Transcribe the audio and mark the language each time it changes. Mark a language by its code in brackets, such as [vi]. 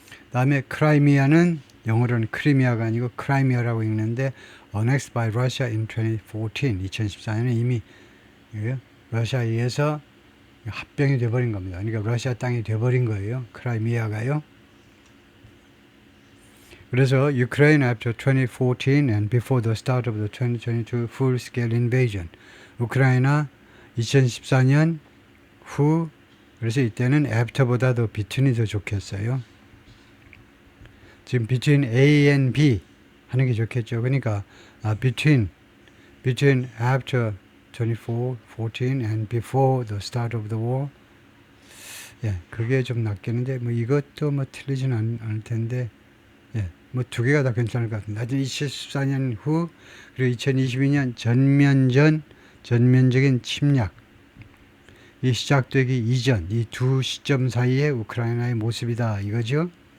[ko] 다음에 크라이미아는 영어로는 크리미아가 아니고 크라이미아라고 읽는데 [en] annexed by Russia in [ko] 2014년에 이미 러시아에 의해서 합병이 돼버린 겁니다. 그러니까 러시아 땅이 돼버린 거예요. 크라이미아가요. 그래서 [en] Ukraine after 2014 and before the start of the 2022 full-scale invasion. [ko] 우크라이나 2014년 후, 그래서 이때는 after보다 더 between이 더 좋겠어요. 지금 [en] between A and B [ko] 하는 게 좋겠죠. 그러니까 [en] between after 24, 14 and before the start of the war. [ko] 예, 그게 좀 낫겠는데 뭐 이것도 뭐 틀리지는 않을 텐데, 예, 뭐 두 개가 다 괜찮을 것 같은데, 하여튼 2014년 후 그리고 2022년 전면적인 침략 이 시작되기 이전 이 두 시점 사이에 우크라이나의 모습이다 이거죠.